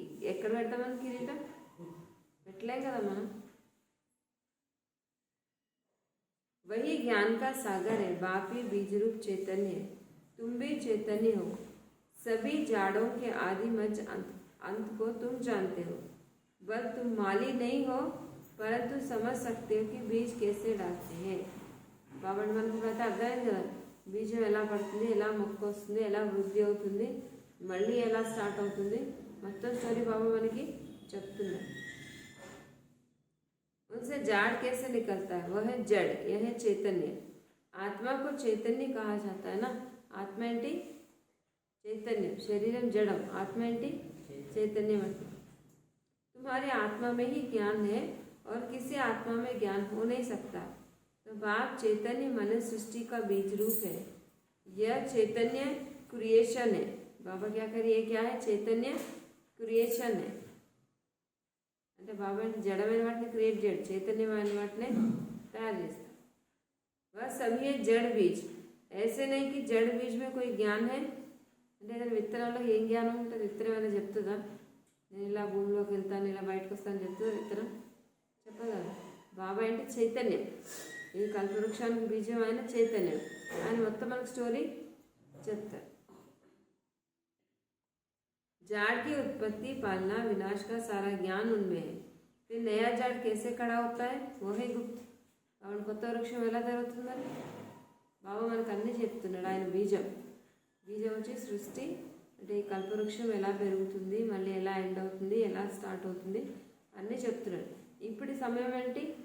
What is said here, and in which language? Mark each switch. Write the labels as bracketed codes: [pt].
[te] ఎక్కడ పెడతామని కిరీటం పెట్టలేం కదా మనం. [hi] वही ज्ञान का सागर है, बाप ही बीज रूप चैतन्य है, तुम भी चैतन्य हो. सभी जाड़ों के आदि मध्य अंत को तुम जानते हो. बस तुम माली नहीं हो, परंतु समझ सकते हो कि बीज कैसे डालते हैं. [te] బాబా మనకు అయితే అర్థమైంది కదా, బీజం ఎలా పడుతుంది, ఎలా మొక్క వస్తుంది, ఎలా వృద్ధి అవుతుంది, మళ్ళీ ఎలా స్టార్ట్ అవుతుంది, మొత్తం స్టోరీ బాబా మనకి చెప్తున్నారు. [hi] उनसे जाड़ कैसे निकलता है? वह है जड़, यह है चैतन्य. आत्मा को चैतन्य कहा जाता है ना. आत्मा [te] ఏంటి? [hi] चैतन्य. शरीरम जड़म, आत्मा [te] ఏంటి? [hi] चैतन्य. मतलब तुम्हारी आत्मा में ही ज्ञान है और किसी आत्मा में ज्ञान हो नहीं सकता. तो बाप चैतन्य मन सृष्टि का बीज रूप है. यह चैतन्य क्रिएशन है. बाबा क्या करिए, क्या है? चैतन्य क्रिएशन है. [te] అంటే బాబా జడమైన వాటిని క్రియేట్ చేయడు, చైతన్యమైన వాటిని తయారు చేస్తాడు. [hi] वह सभी है जड़ बीज. ऐसे नहीं कि जड़ बीज में कोई ज्ञान है. [te] అంటే ఏదైనా విత్తనంలో ఏం జ్ఞానం ఉంటుంది? విత్తనం ఏమైనా చెప్తుందా? నేను ఇలా భూమిలోకి వెళ్తాను, ఇలా బయటకు వస్తాను చెప్తుందా విత్తనం? చెప్పదా. బాబా అంటే చైతన్యం. ఈ కల్పవృక్షానికి బీజం ఆయన చైతన్యం. ఆయన మొత్తం మనకు స్టోరీ చెప్తారు. [hi] जाड़ की उत्पत्ति, पालना, विनाश का सारा ज्ञान उनमें है. फिर नया जाड़ कैसे खड़ा होता है? वो है गुप्त. [te] కాబట్టి కొత్త వృక్షం ఎలా జరుగుతుందని బాబా మనకు అన్నీ చెప్తున్నాడు. ఆయన బీజం వచ్చి సృష్టి, అంటే ఈ కల్పవృక్షం ఎలా పెరుగుతుంది, మళ్ళీ ఎలా ఎండ్ అవుతుంది, ఎలా స్టార్ట్ అవుతుంది అన్నీ చెప్తున్నాడు. ఇప్పుడు సమయం ఏంటి?